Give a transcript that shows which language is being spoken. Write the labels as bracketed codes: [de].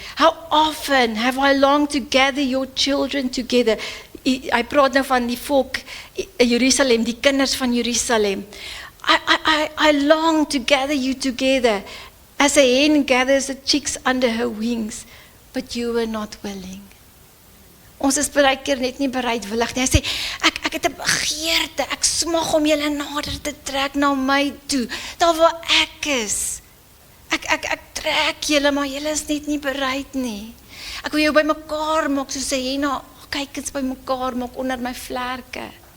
[en] How often have I longed to gather your children together? [af] Hy praat nou van die volk Jerusalem, die kinders van Jerusalem. [en] I long to gather you together as a hen gathers the chicks under her wings, but you were not willing. [af] Ons is baie keer net nie bereidwillig nie. Hy sê, ek het 'n begeerte, ek smag om julle nader te trek na my toe, daar waar ek is. Ek trek julle, maar julle is net nie bereid nie. Ek wil jou by mekaar maak, soos sê jy, kyk eens by mekaar maak onder my vlerke.